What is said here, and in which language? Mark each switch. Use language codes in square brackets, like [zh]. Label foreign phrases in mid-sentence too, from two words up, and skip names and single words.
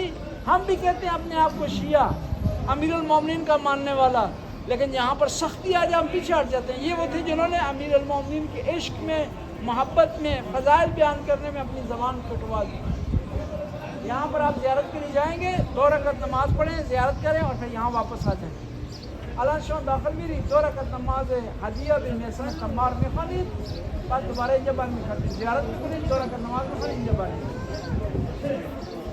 [ur] ہم بھی کہتے ہیں اپنے آپ کو شیعہ، امیرالمومنین کا ماننے والا، لیکن یہاں پر سختی آ جائے ہم پیچھے ہٹ جاتے ہیں. یہ وہ تھے جنہوں نے امیرالمومنین کے عشق میں، محبت میں، فضائل بیان کرنے میں اپنی زبان کٹوا دی. یہاں پر آپ زیارت کے لیے جائیں گے، 2 رکعت نماز پڑھیں، زیارت کریں اور پھر یہاں واپس آ جائیں. [fa] الان شما داخل میری 2 رکعت نماز هدیه به میثم تمار میخوانید، بعد دوباره اینجا برمیگردید زیارت میکنید، 2 رکعت نماز میخوانید، اینجا برمیگردید.